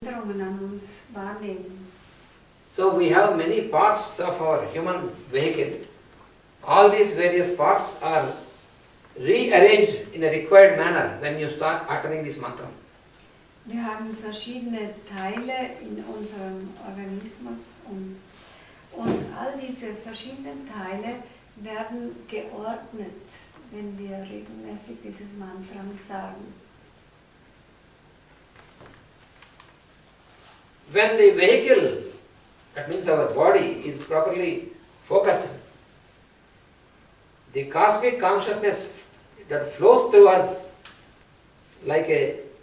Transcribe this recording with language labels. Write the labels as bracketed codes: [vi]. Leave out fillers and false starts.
[de] Anforderungen an uns wahrnehmen. [en] So we have many parts of our human vehicle. All these various parts are rearranged in a required manner when you start uttering this mantra. [de] Wir haben verschiedene Teile in unserem Organismus und all diese verschiedenen Teile werden geordnet, wenn wir regelmäßig dieses Mantra sagen. [en] When the vehicle, that means our body, is properly focused, the cosmic consciousness that flows through us like a,